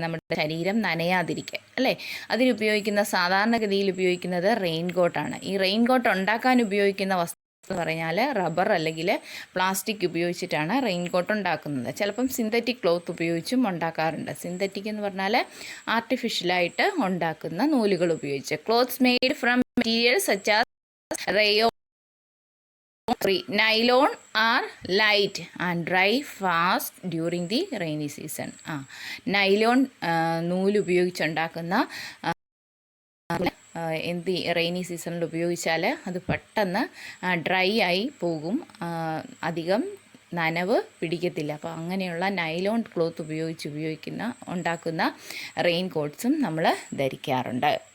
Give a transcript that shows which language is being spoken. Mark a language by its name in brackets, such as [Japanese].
[Malayalam] നമ്മുടെ ശരീരം നനയാതിരിക്കാൻ, അല്ലേ? അതിനുപയോഗിക്കുന്ന, സാധാരണഗതിയിൽ ഉപയോഗിക്കുന്നത് റെയിൻകോട്ടാണ്. ഈ റെയിൻകോട്ട് ഉണ്ടാക്കാൻ ഉപയോഗിക്കുന്ന വസ്തു എന്ന് പറഞ്ഞാൽ റബ്ബർ അല്ലെങ്കിൽ പ്ലാസ്റ്റിക് ഉപയോഗിച്ചിട്ടാണ് റെയിൻകോട്ട് ഉണ്ടാക്കുന്നത്. ചിലപ്പം സിന്തറ്റിക് ക്ലോത്ത് ഉപയോഗിച്ചും ഉണ്ടാക്കാറുണ്ട്. സിന്തറ്റിക് എന്ന് പറഞ്ഞാൽ ആർട്ടിഫിഷ്യലായിട്ട് ഉണ്ടാക്കുന്ന നൂലുകൾ ഉപയോഗിച്ച്. [English] Clothes made from materials such as rayon, nylon are light and dry fast during the rainy season. [Malayalam] Nylon നൂല് ഉപയോഗിച്ചുണ്ടാക്കുന്ന എന്ത് റെയിനി സീസണിൽ ഉപയോഗിച്ചാൽ അത് പെട്ടെന്ന് ഡ്രൈ ആയി പോകും, അധികം നനവ് പിടിക്കത്തില്ല. അപ്പോൾ അങ്ങനെയുള്ള നൈലോൺ ക്ലോത്ത് ഉണ്ടാക്കുന്ന റെയിൻ കോട്ട്സും നമ്മൾ ധരിക്കാറുണ്ട്.